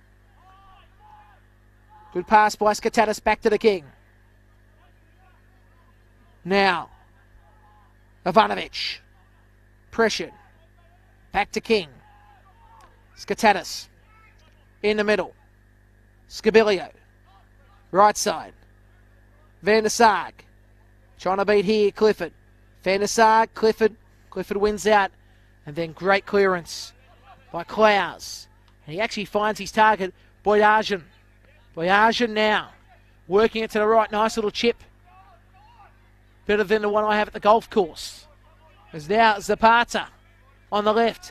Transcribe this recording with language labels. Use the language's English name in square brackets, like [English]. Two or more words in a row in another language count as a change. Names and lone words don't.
[English] Good pass by Skatatis back to the King. Now, Ivanovic. Pressured. Back to King. Skatatis. In the middle. Scabilio. Right side. Van der Sarg. Trying to beat here, Clifford. Van der Sarg, Clifford. Clifford wins out. And then great clearance by Clowes. And he actually finds his target, Boyajian. Boyajian now. Working it to the right. Nice little chip. Better than the one I have at the golf course. There's now Zapata on the left.